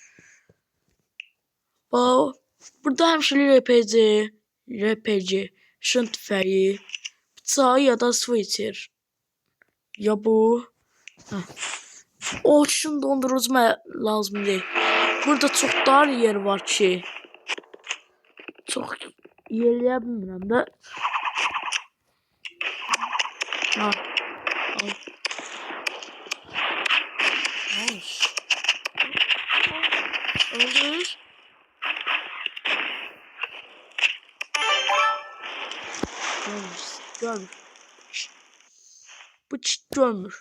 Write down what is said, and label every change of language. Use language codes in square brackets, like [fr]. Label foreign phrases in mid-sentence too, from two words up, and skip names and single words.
[az] Burada həmişə RPG, şun tüfəyi, bıçağı ya da switcher. Ya bu. [tr] O şun dondurucu lazım değil. Burada çok dar yer var ki. [az] Çok yerləyə bilmirəm də. Al. Öldür. Gör. Bu hiç görmür.